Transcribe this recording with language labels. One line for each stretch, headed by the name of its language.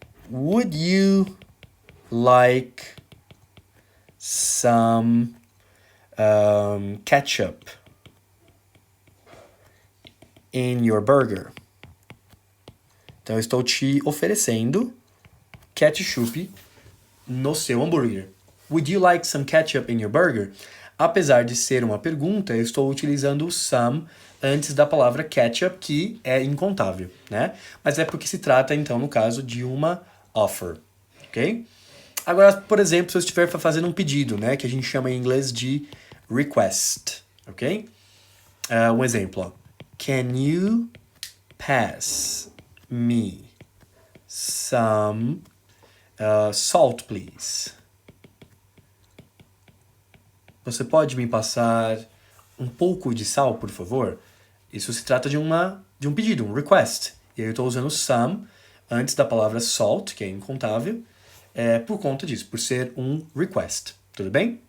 English: Would you like some ketchup in your burger?
Portuguese: Então, eu estou te oferecendo ketchup no seu hambúrguer.
English: Would you like some ketchup in your burger?
Portuguese: Apesar de ser uma pergunta, eu estou utilizando o some antes da palavra ketchup, que é incontável, né? Mas é porque se trata, então, no caso, de uma offer, ok? Agora, por exemplo, se eu estiver fazendo um pedido, né? Que a gente chama em inglês de request, ok? Um exemplo, ó.
English: Can you pass me some salt, please?
Portuguese: Você pode me passar um pouco de sal, por favor? Isso se trata de um pedido, um request. E aí eu estou usando some antes da palavra salt, que é incontável, por conta disso, por ser um request, Tudo bem?